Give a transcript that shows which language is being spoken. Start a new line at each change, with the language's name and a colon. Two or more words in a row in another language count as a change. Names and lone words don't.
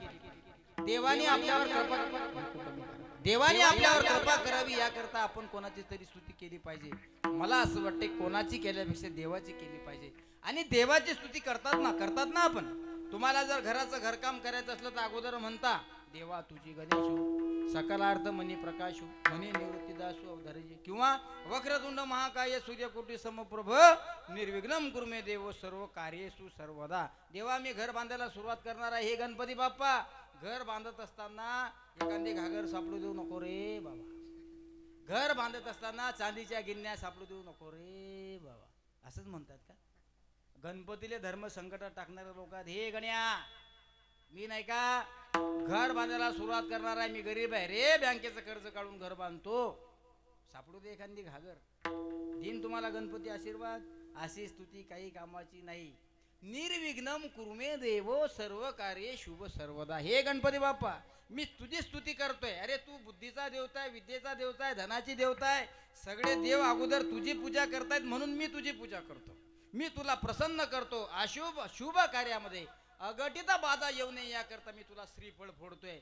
Marathi: देवाने आपल्यावर कृपा करावी याकरता आपण कोणाची तरी स्तुती केली पाहिजे. मला असं वाटते कोणाची केल्यापेक्षा देवाची केली पाहिजे. आणि देवाची स्तुती करतात ना आपण. तुम्हाला जर घराचं घरकाम करायचं असलं तर अगोदर म्हणता, देवा तुझी गणेश सकलार्थ मनी प्रकाश मनी निवृत्तीदासु अवधारजे, किंवा
Sanskrit: वक्रतुंड महाकाय सूर्यकोटी समप्रभ निर्विघ्नम कुरु मे देव सर्व कार्येषु सर्वदा.
Marathi: देवा मी घर बांधायला सुरुवात करणार आहे. हे गणपती बाप्पा, घर बांधत असताना एखादी घागर सापडू देऊ नको रे बाबा. घर बांधत असताना चांदीच्या गिन्या सापडू देऊ नको रे बाबा. असंच म्हणतात का? गणपतीले धर्म संकटात टाकणारे लोक आहेत. हे गण्या, मी नाही का घर बांधायला सुरुवात करणार आहे, मी गरीब आहे रे, बँकेचं कर्ज काढून घर बांधतो, सापडू दे एखादी घागर, दिन तुम्हाला गणपती आशीर्वाद. अशी स्तुती काही कामाची नाही.
Sanskrit: निर्विघ्नम कुरुमे देवो सर्व कार्ये शुभ सर्वदा.
Marathi: हे गणपती बाप्पा, मी तुझी स्तुती करतोय. अरे तू बुद्धीचा देवता आहे, विद्येचा देवता आहे, धनाची देवता आहे. सगळे देव अगोदर तुझी पूजा करतायत, म्हणून मी तुझी पूजा करतो. मी तुला प्रसन्न करतो. अशुभ शुभ कार्यामध्ये अघटित बाधा येऊ नये याकरता मी तुला श्रीफळ फोडतोय.